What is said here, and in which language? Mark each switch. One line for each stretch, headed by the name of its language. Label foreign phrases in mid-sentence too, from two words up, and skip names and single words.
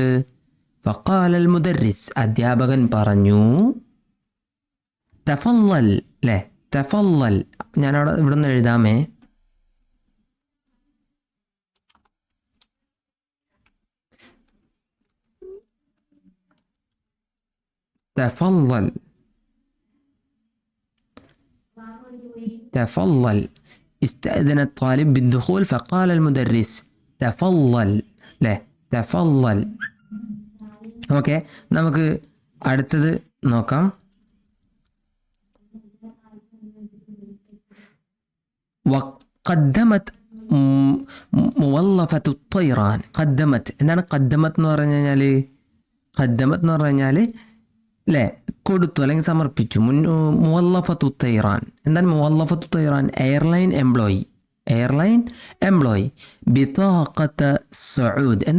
Arabic: فقال المدرس
Malayalam: അധ്യാപകൻ പറഞ്ഞു, തഫല്ലൽ അല്ലേ, തഫല്ലൽ. ഞാനവിടെ ഇവിടെ നിന്ന് എഴുതാമേ. തഫല്ലൽ تفضل.
Arabic: استأذن الطالب بالدخول فقال المدرس تفضل. له تفضل.
Malayalam: ഓക്കെ, നമുക്ക് അടുത്തത് നോക്കാം.
Arabic: قدمت موظفة الطيران.
Malayalam: قدمت എന്താണ് قدمت എന്ന് പറഞ്ഞു കഴിഞ്ഞാൽ? قدمت എന്ന് പറഞ്ഞു കഴിഞ്ഞാൽ അല്ലേ, കൊടുത്തു അല്ലെങ്കിൽ സമർപ്പിച്ചു.
Arabic: موظفة الطيران എന്താണ്? موظفة الطيران
English: airline employee. airline employee. ബിതാഖത്ത സഊദ് എന്താ?